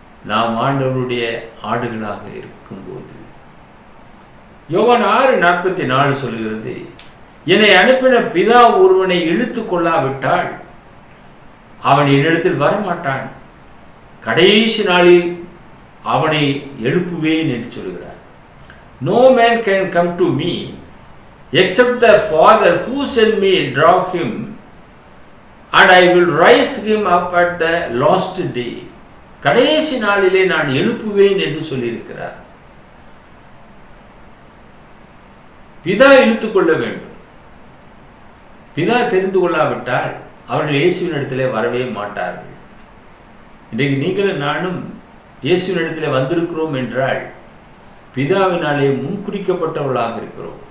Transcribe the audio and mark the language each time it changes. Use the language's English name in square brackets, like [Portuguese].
[Tamil] நாம் ஆண்டவருடைய ஆடுகளாக இருக்கும்போது. யோவான் 6:44 சொல்கிறது, என்னை அனுப்பின பிதா ஒருவனை இழுத்து கொள்ளாவிட்டால் அவன் என்னிடத்தில் வரமாட்டான், கடைசி நாளில் அவனை எழுப்புவேன் என்று சொல்கிறார். [English] No man can come to me except the Father who sent me draw him, and I will rise him up at the last day. [Tamil] கடைசி நாளிலே நான் எழுப்புவேன் என்று சொல்லியிருக்கிறார். பிதா இழுத்துக் கொள்ள வேண்டும். பிதா தெரிந்து கொள்ளாவிட்டால் அவர்கள் இயேசுவின் இடத்திலே வரவே மாட்டார்கள். இன்றைக்கு நீங்களும் நானும் இயேசுவின் இடத்திலே வந்திருக்கிறோம் என்றால் பிதாவினாலே முன்குறிக்கப்பட்டவர்களாக இருக்கிறோம்.